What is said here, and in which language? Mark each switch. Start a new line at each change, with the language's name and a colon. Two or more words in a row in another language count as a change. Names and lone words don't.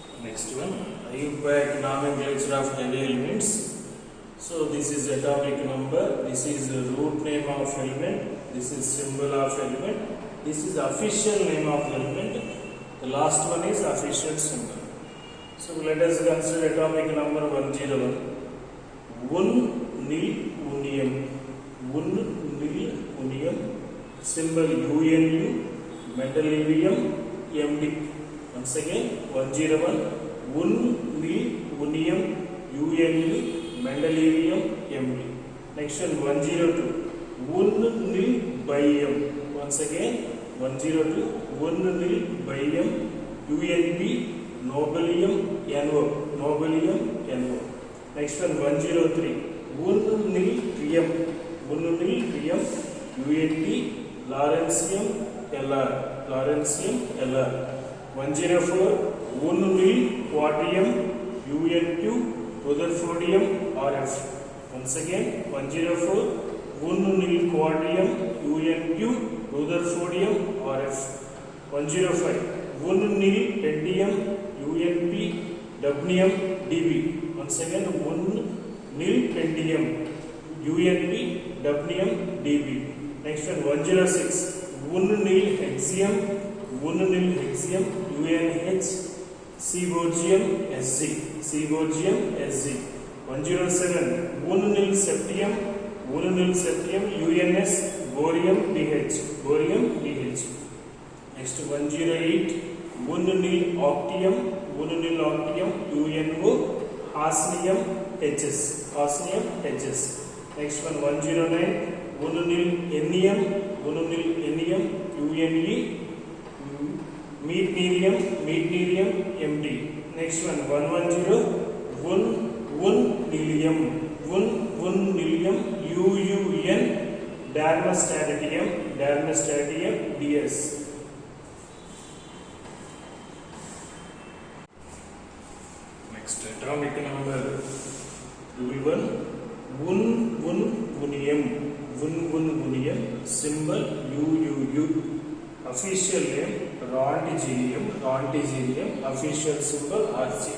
English: Next one, IUPAC nomenclature of heavy elements. So this is atomic number, this is root name of element, this is symbol of element, this is official name of element, the last one is official symbol. So let us consider atomic number 101. Un nil unium, un nil unium, symbol UNU, mendelevium MD. Once again, 101, un nil unium, UNU, mendelevium MD. Next one, 102, un nil bium. Once again, 102, un nil bium, UNB, nobelium NO, nobelium NO. Next one, 103, un nil trium, un nil trium, UNT, Lawrencium LR, Lawrencium LR. 104, un nil quatrium, UNQ, Rutherfordium RF. Once again, 104, un nil quatrium, UNQ, Rutherfordium RF. 105, un nil pentium, UNP, Dubnium DB. Once again, un nil pentium, UNP, Dubnium DB. Next one, 106, un nil hexium, un nil hexium, UNH, Seaborgium SG, Seaborgium SG. 107, un nil septium, UNS, Borium BH, Borium BH. Next, 108, un nil octium, UNO, Hafnium HS, Hafnium HS. Next one, 109, un nil ennium, UNE, meitnerium MD. Next one, 110, un nilium, UUN, Darmstadtium DS. Next, atomic number 11, unium, symbol UUU, official name Rontgenium, official symbol RG.